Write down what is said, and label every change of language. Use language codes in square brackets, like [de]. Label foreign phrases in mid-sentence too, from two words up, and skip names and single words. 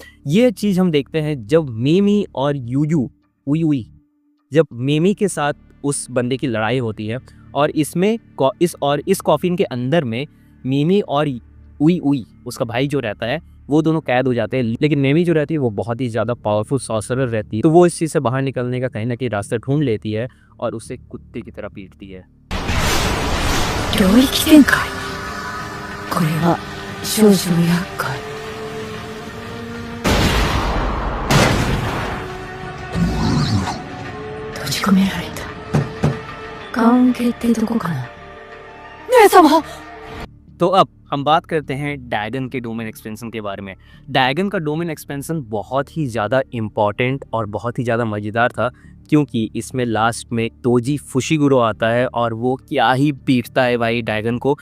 [hi] ये चीज़ हम देखते हैं जब मेमी और यूयू उई जब मेमी के साथ उस बंदे की लड़ाई होती है और इसमें इस कॉफिन के अंदर में मेमी और उई उसका भाई जो रहता है वो दोनों कैद हो जाते हैं। लेकिन मेमी जो रहती है वो बहुत ही ज़्यादा [en] powerful sorcerer [hi] रहती है तो वो इस चीज़ से बाहर निकलने का कहीं ना कहीं रास्ता ढूंढ लेती है और उसे कुत्ते की तरह पीटती है। [ja] 領域展開。これは少々厄介。閉じ込められた。関係ってどこかな。姉様。 [hi] तो अब हम बात करते हैं डैगन के [en] domain expansion [hi] के बारे में। डैगन का [en] domain expansion [hi] बहुत ही ज़्यादा इम्पॉर्टेंट और बहुत ही ज़्यादा मज़ेदार था क्योंकि इसमें लास्ट में तोजी फुशिगुरो आता है और वो क्या ही पीटता है भाई डैगन को।